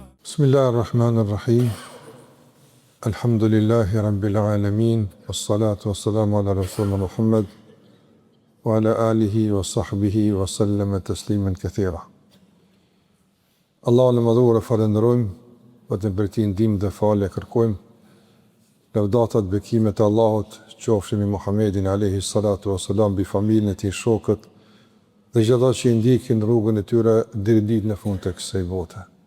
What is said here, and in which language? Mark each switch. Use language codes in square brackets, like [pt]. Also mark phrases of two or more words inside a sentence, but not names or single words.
[ar] بسم الله الرحمن الرحيم. الحمد لله رب العالمين. والصلاة والسلام على رسولنا محمد وعلى آله وصحبه وسلم تسليما كثيرا. [sq] Allahun e madhuar e falenderojmë, vetëm për ti ndihmë dhe falje kërkojmë. Lavdatat, bekimet e Allahut qofshin mbi Muhammedin [ar] عليه الصلاة والسلام, [sq] bi familjen e tij, shokët dhe gjithë ata që i ndjekin rrugën e tyre deri në ditën e fundit të kësaj bote.